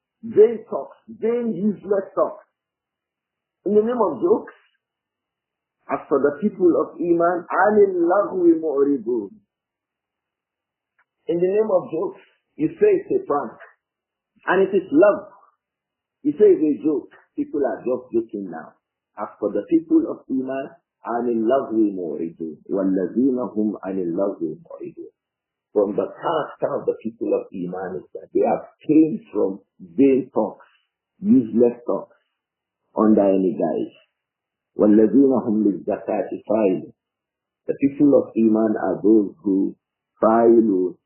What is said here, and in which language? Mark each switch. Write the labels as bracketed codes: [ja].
[en] vain talks, vain useless talks. In the name of jokes, as for the people of Iman, [ar] عَنِ اللَّغْوِ مُعْرِضُونَ. [en] In the name of jokes, you say it's a prank, and it is love. You say it's a joke. People are just joking now. As for the people of Iman, [ar] عَنِ اللَّغْوِ مُعْرِضُونَ وَالَّذِينَ هُمْ عَنِ اللَّغْوِ مُعْرِضُونَ. [en] From the character of the people of Iman is that they abstain from vain talks, useless talks, under any guise. [ar] وَالَّذِينَ هُمْ لِلزَّكَاةِ فَاعِلُونَ. [en] The people of Iman are those who فَاعِلُونَ.